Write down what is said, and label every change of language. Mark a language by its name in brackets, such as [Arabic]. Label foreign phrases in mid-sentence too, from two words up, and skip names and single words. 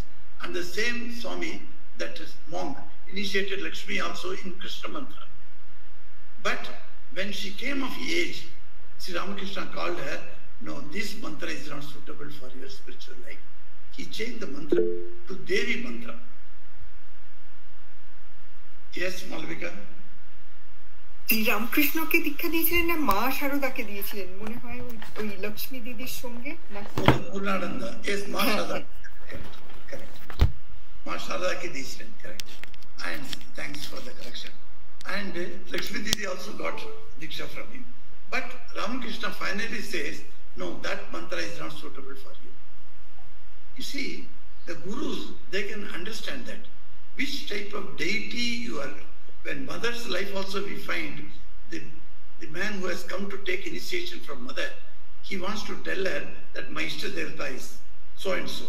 [English] And the same Swami, that is monk, initiated Lakshmi also in Krishna mantra. But when she came of age, Sri Ramakrishna called her, no, this mantra is not suitable for your spiritual life. He changed the mantra to Devi mantra. Yes, Malvika? [Bangla] রামকৃষ্ণকে দীক্ষা দিয়েছিলেন না মা শারদাকে দিয়েছিলেন মনে হয় ওই লক্ষ্মী দিদির সঙ্গে না [English] Purnananda. Yes, Ma Sharada. Correct. [Bangla] মা শারদা কে দিয়েছিলেন, [English] correct. And thanks for the correction. And Lakshmi Didi also got Diksha from him. But Ramakrishna finally says, no, that mantra is not suitable for you. You see, the gurus, they can understand that. Which type of deity you are. When mother's life also we find, the man who has come to take initiation from mother, he wants to tell her that my Ishta Devata is so and so.